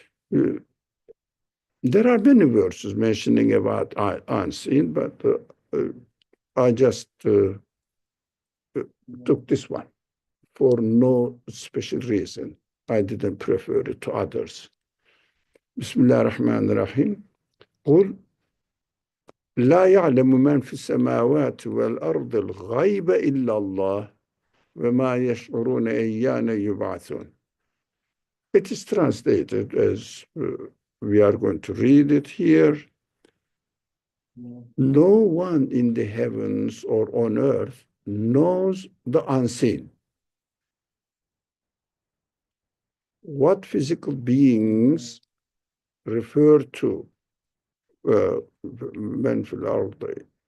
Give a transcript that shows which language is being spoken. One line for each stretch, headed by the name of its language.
English: There are many verses mentioning about unseen, but I just took this one for no special reason. I didn't prefer it to others. Bismillahirrahmanirrahim.
Arabic: قل لا يعلم من في السماوات والأرض الغيب إلا الله وما يشعرون أيان يبعثون.
English: It is translated as we are going to read it here. No one in the heavens or on earth knows the unseen. What physical beings refer to men fil ardi?